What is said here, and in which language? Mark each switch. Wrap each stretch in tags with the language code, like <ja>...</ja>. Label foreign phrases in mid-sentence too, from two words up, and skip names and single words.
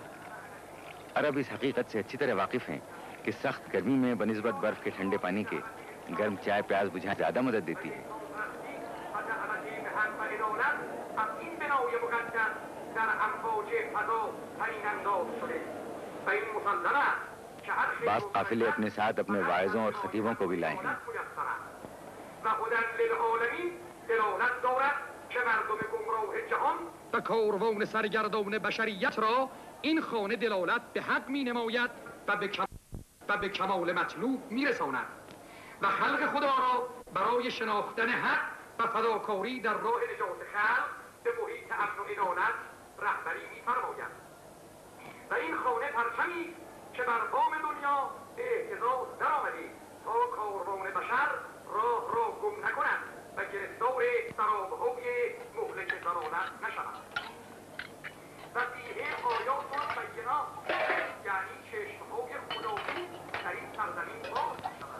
<ur>عرب اس حقیقت سے اچھی طرح واقف ہیں کہ سخت گرمی میں بنسبت برف کے ٹھنڈے پانی کے گرم چائے پیاس بجھانے زیادہ مدد دیتی ہے۔ بعض قافلے اپنے ساتھ اپنے واعظوں اور خطیبوں کو بھی لائے ہیں۔</ur> <fa>و کاروان سرگردان بشریت را این خانه دلالت به حق می نماید و به کمال مطلوب می رساند و خلق خدا را برای شناختن حق و فداکاری در راه نجات خلق به محیط امن و عدالت رهبری می فرماید و این خانه پرچمی که بر بام دنیا به اهتزاز درآمده تا کاروان بشر راه را گم نکند و گرفتار سرابهای مهلک ضلالت نشود و</fa> <ar>فیه آیات و بینات</ar> <fa>یعنی چشمهای خدایی در این سرزمین باز میشود۔</fa>